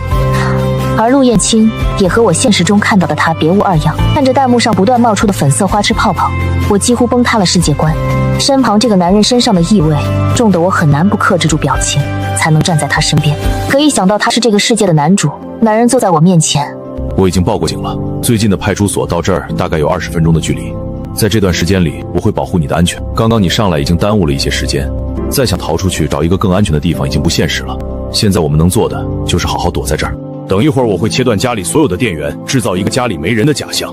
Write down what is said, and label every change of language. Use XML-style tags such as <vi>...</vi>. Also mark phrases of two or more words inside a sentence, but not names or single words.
<zh>而陸燕青也和我現實中看到的他別無二樣。看着彈幕上不斷冒出的粉色花痴泡泡，我幾乎崩塌了世界觀。身旁這個男人身上的異味重得我很難不克制住表情，才能站在他身邊。可一想到他是這個世界的男主，男人坐在我面前。我已經報過警了，最近的派出所到這兒大概有20分鐘的距離，在這段時間裡我會保護你的安全。剛剛你上來已經耽誤了一些時間，再想逃出去找一個更安全的地方已經不現實了。現在我們能做的就是好好躲在這兒。等一會兒我會切斷家裡所有的電源，制造一個家裡沒人的假象。</zh>